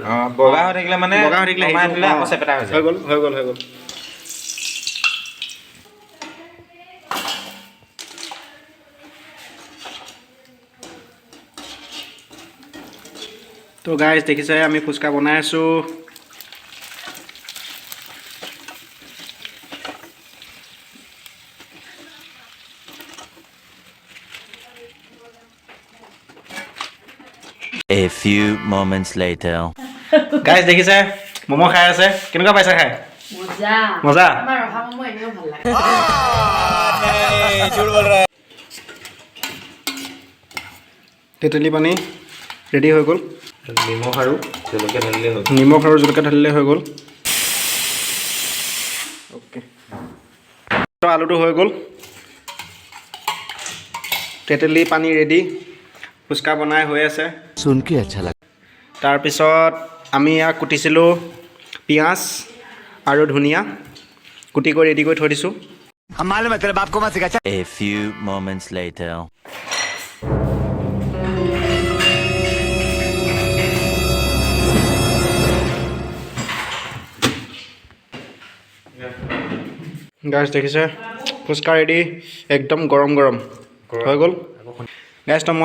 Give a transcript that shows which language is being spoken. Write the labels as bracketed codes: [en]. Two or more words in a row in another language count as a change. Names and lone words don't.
[as] বগা হৈ থাকিলে মানে বগা হৈ থাকিলে আকৌ চেপেটা হৈ যায় হৈ গ'ল তো গাইজ দেখিছে আমি ফুচকা বনাই আছোঁ [en] A few moments later. [as] গাইজ দেখিছে মমো খাই আছে কেনেকুৱা পাইছা খাই মজা আমাৰ ৰহা মমো এনেও ভাল লাগে তেঁতেলী পানী ৰেডি হৈ গ'ল নিমখ আৰু জলকীয়া ঢালিলে হ'ল হৈ গ'ল অ'কে তো আলুটো হৈ গ'ল তেঁতেলী পানী ৰেডি ফুচকা বনাই হৈ আছে [hi] सुन के अच्छा लगा [as] তাৰপিছত আমি ইয়াক কুটিছিলোঁ পিঁয়াজ আৰু ধনিয়া কুটি কৰি ৰেডি কৰি থৈ দিছোঁ [hi] हम मालूम है तेरे बाप को मत सिखा [en] A few moments later. [as] গাইজ দেখিছে ফুচকা ৰেডি একদম গৰম হৈ গ'ল গাইজ তো